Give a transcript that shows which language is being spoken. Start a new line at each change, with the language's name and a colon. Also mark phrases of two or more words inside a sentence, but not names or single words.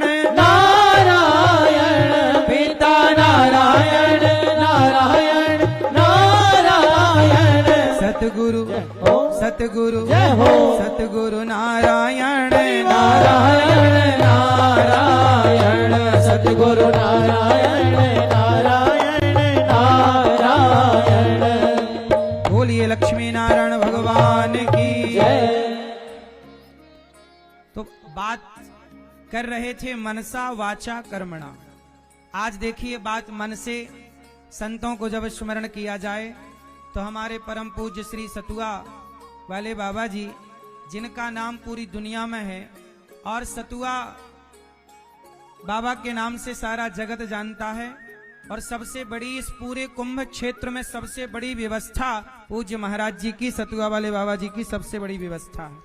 Hindi: नारायण पिता नारायण नारायण नारायण सतगुरु हो सतगुरु जय हो सतगुरु नारायण नारायण नारायण सतगुरु नारायण नारायण नारायण बोलिए लक्ष्मी नारायण भगवान की जय। तो बात कर रहे थे
Sanskrit: मनसा वाचा कर्मणा।
Hindi: आज देखिए बात मन से संतों को जब स्मरण किया जाए तो हमारे परम पूज्य श्री सतुआ वाले बाबा जी, जिनका नाम पूरी दुनिया में है और सतुआ बाबा के नाम से सारा जगत जानता है, और सबसे बड़ी इस पूरे कुंभ क्षेत्र में सबसे बड़ी व्यवस्था पूज्य महाराज जी की, सतुआ वाले बाबा जी की सबसे बड़ी व्यवस्था है।